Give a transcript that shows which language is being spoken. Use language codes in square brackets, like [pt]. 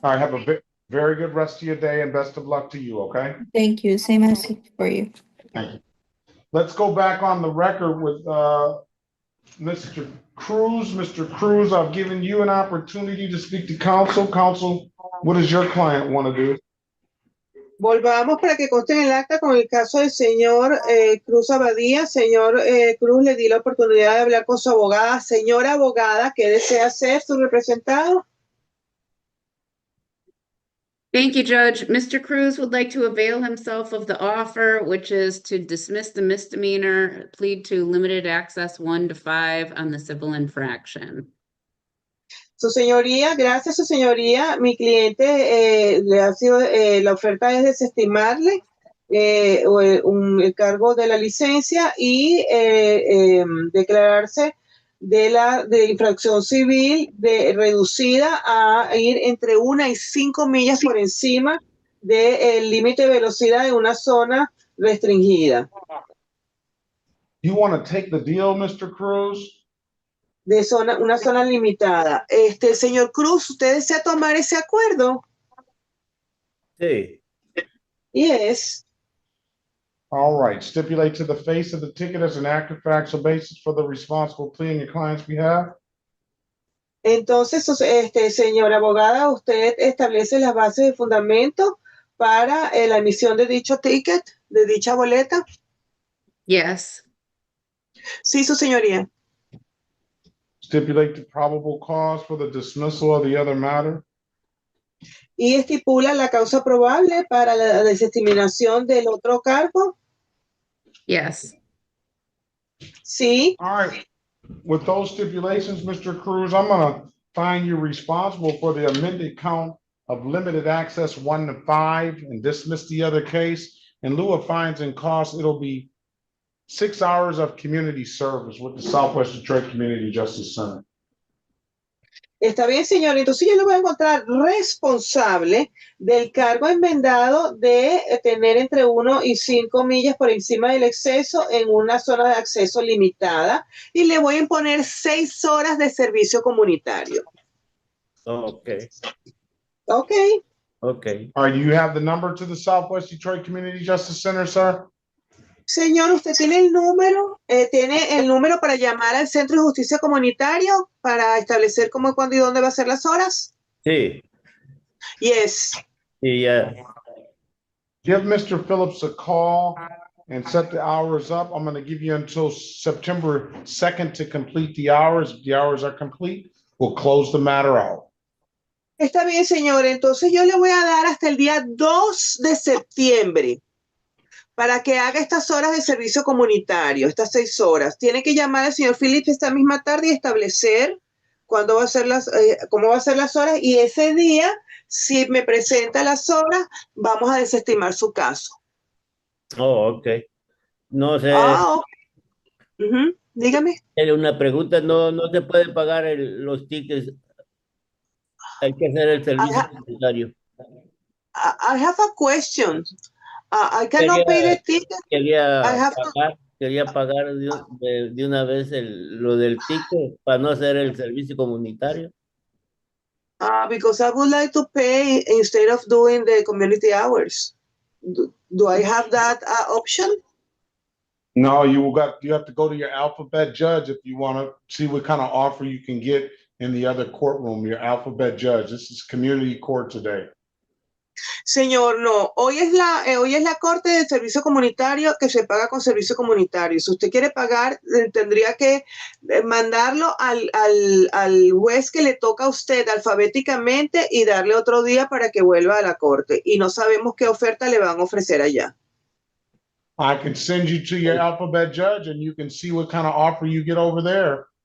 [en] All right, have a very good rest of your day and best of luck to you, okay? Thank you. Same as for you. Thank you. Let's go back on the record with Mr. Cruz. Mr. Cruz, I've given you an opportunity to speak to counsel. Counsel, what does your client want to do? [es] Volvamos para que conste en el acta con el caso del señor Cruz Abadía. Señor Cruz, le di la oportunidad de hablar con su abogada. Señora abogada, ¿qué desea hacer su representado? [en] Thank you, Judge. Mr. Cruz would like to avail himself of the offer, which is to dismiss the misdemeanor, plead to limited access 1 to 5 on the civil infraction. [es] Su señoría, gracias su señoría, mi cliente le ha sido, la oferta es desestimarle el cargo de la licencia y declararse de infracción civil reducida a ir entre 1 y 5 millas por encima del límite de velocidad en una zona restringida. [en] You want to take the deal, Mr. Cruz? [es] De una zona limitada. Señor Cruz, ¿usted desea tomar ese acuerdo? Sí. [en] Yes. All right. Stipulate to the face of the ticket as an accurate factual basis for the responsible plea on your client's behalf. [es] Entonces, señora abogada, usted establece las bases de fundamento para la emisión de dicho ticket, de dicha boleta. [en] Yes. [es] Sí, su señoría. [en] Stipulate the probable cause for the dismissal of the other matter. [es] Y estipula la causa probable para la desestimación del otro cargo. [en] Yes. [es] Sí. [en] All right. With those stipulations, Mr. Cruz, I'm going to find you responsible for the amended count of limited access 1 to 5 and dismiss the other case. In lieu of fines and costs, it'll be 6 hours of community service with the Southwest Detroit Community Justice Center. [es] Está bien, señor. Entonces yo lo voy a encontrar responsable del cargo enmendado de tener entre 1 y 5 millas por encima del exceso en una zona de acceso limitada y le voy a imponer 6 horas de servicio comunitario. [en] Okay, Okay. okay. All right, you have the number to the Southwest Detroit Community Justice Center, sir? [es] Señor, ¿usted tiene el número para llamar al Centro de Justicia Comunitario para establecer cómo, cuándo y dónde va a ser las horas? Sí, [en] Yes. [es] y ya. [en] Give Mr. Phillips a call and set the hours up. I'm gonna give you until September 2nd to complete the hours. If the hours are complete, we'll close the matter out. [es] Está bien, señor. Entonces yo le voy a dar hasta el día 2 de septiembre para que haga estas horas de servicio comunitario, estas 6 horas. Tiene que llamar al señor Phillips esta misma tarde y establecer cuándo va a ser cómo va a ser las horas. Y ese día, si me presenta las horas, vamos a desestimar su caso. Oh, ok. No sé, Ah, dígame. una pregunta, no se puede pagar los tickets, hay que hacer el servicio comunitario. [en] I have a question. I cannot pay the ticket. I have to. Quería pagar de una vez lo del ticket para no hacer el servicio comunitario. Because I would like to pay instead of doing the community hours. Do I have that option? No, you have to go to your alphabet judge if you want to see what kind of offer you can get in the other courtroom, your alphabet judge. This is community court today. [es] Señor, no. Hoy es la corte de servicio comunitario que se paga con servicio comunitario. Si usted quiere pagar, tendría que mandarlo al juez que le toca a usted alfabéticamente y darle otro día para que vuelva a la corte. Y no sabemos qué oferta le van a ofrecer allá. [en] I can send you to your alphabet judge and you can see what kind of offer you get over there.